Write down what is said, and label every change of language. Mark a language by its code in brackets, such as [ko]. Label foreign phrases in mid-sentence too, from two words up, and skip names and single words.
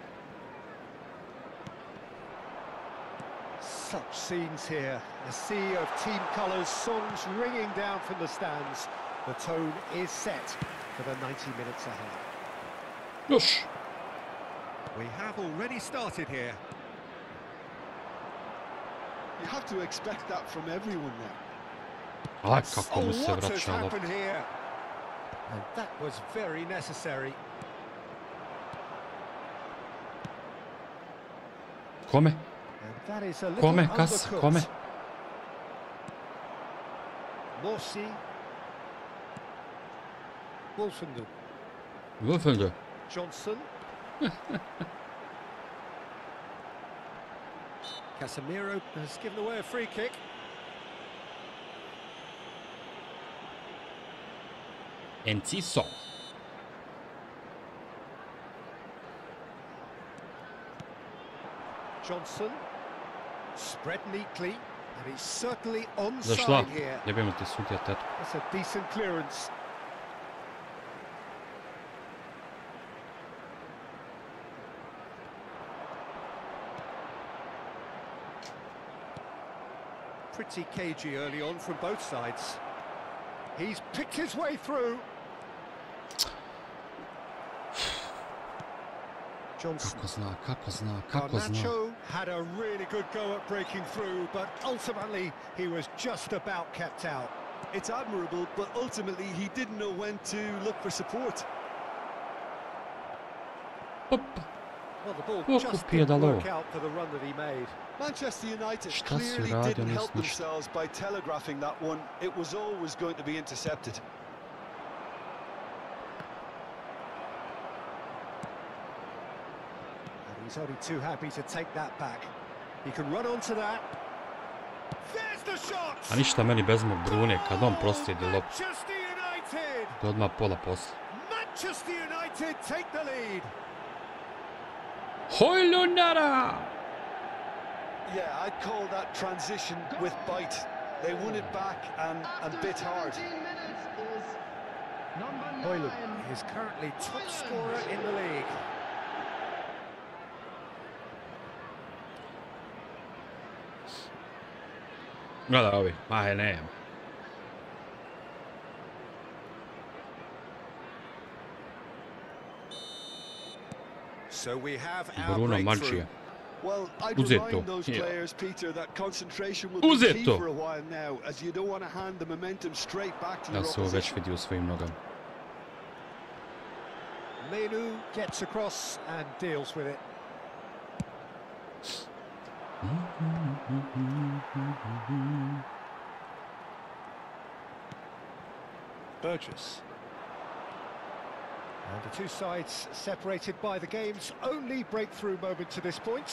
[en] Such scenes here, a sea of team colours, songs ringing down from the stands. The tone is set for the 90 minutes ahead. [sr] Još. [en] We have already started here. You have to expect that from everyone now. [sr] A kako mu se [en] what has [sr] vraća lopta. [en] happened here? And that was very necessary. [sr] Kome? [en] And that is a little [sr] Kome? Kas? [en] undercooked. [sr] Kome? [en] Morsi. Wolfenden. Wolfende. Johnson. Casemiro has given away a free kick. Enciso. Johnson. Spread neatly. And he's certainly [sr] Zašla. [en] onside here. [sr] Jebimo ti sudija tetku. [en] That's a decent clearance. Pretty cagey early on from both sides. He's picked his way through. Johnson. [sr] Kako zna. [en] Garnacho had a really good go at breaking through, but ultimately he was just about kept out. It's admirable, but ultimately he didn't know when to look for support. Hop. Well, the ball Oh, just Pia didn't [sr] Dalo. [en] work out for the run that he made. Manchester United [sr] Šta si [en] clearly [sr] uradio, [en] didn't help [sr] nisam ništa. [en] themselves by telegraphing that one. It was always going to be intercepted. And he's only too happy to take that back. He can run onto that. There's the shot! [sr] A ništa meni bez mog Brune, kad on proslijedi loptu. [en] Manchester United! [sr] To je odmah pola posla. [en] Manchester United take the lead. Hojlunara! Yeah, I'd call that transition with bite. They won it back and bit hard. Højlund is currently top scorer in the league. [sr] Gleda ovi, nema. [en] So we have our Bruno breakthrough. Maggia. Well, I'd Uzetto, remind those yeah. players, Peter, that concentration will be key Uzetto. for a while now, as you don't want to hand the momentum straight back to [sr] Ja [en] your [sr] se ovo već [en] opposition. [sr] vidi u svojim nogama. [en] Menu gets across and deals with it. Burgess. And the two sides separated by the game's only breakthrough moment to this point.